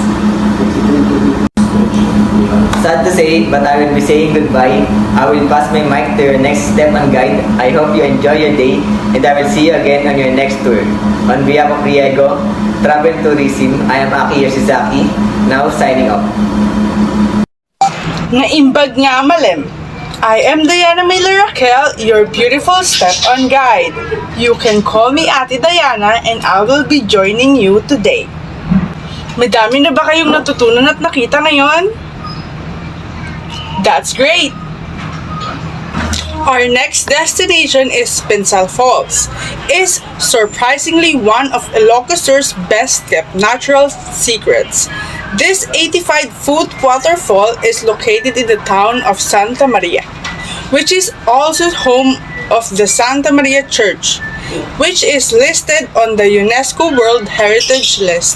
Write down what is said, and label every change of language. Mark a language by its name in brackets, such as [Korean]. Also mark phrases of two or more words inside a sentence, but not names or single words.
[English] Sad to say, but I will be saying goodbye. I will pass my mic to your next step and guide. I hope you enjoy your day, and I will see you again on your next tour. On behalf of Riego Travel Tourism, I am Aki Yoshizaki, now signing off. [Iloko] Naimbag nga malem. [English] I am Diana Miller Raquel, your beautiful step-on guide. You can call me Ate Diana and I will be joining you today. [Filipino] Madami na ba kayong natutunan at nakita ngayon? [English] That's great! Our next destination is PINSAL Falls. It's surprisingly one of Ilocos' best-kept natural secrets. This 85-foot waterfall is located in the town of Santa Maria, which is also home of the Santa Maria Church, which is listed on the UNESCO World Heritage List.